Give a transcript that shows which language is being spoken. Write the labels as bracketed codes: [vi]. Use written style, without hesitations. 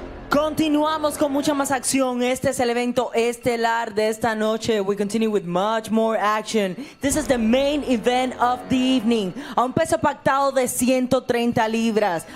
[es] Continuamos con mucha más acción. Este es el evento estelar de esta noche. [en] We continue with much more action. This is the main event of the evening. [es] A un peso pactado de 130 libras.